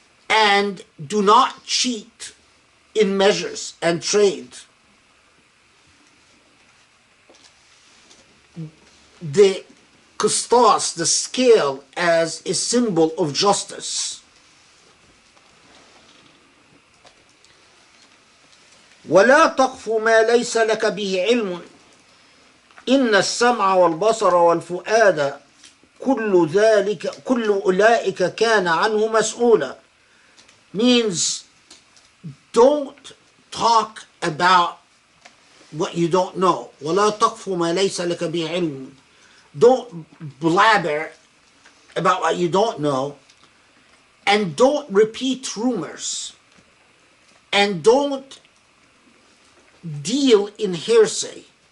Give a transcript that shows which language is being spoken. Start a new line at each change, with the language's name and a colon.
English: And do not cheat in measures and trade. The qistas, the scale, as a symbol of justice.
Arabic: ولا تقف ما ليس لك به علم إن السمع والبصر والفؤاد كل أولئك كان عنه مسؤولا.
English: Means, don't talk about what you don't know.
Arabic: ولا تقف ما ليس لك به علم.
English: Don't blabber about what you don't know, and don't repeat rumors, and don't deal in hearsay.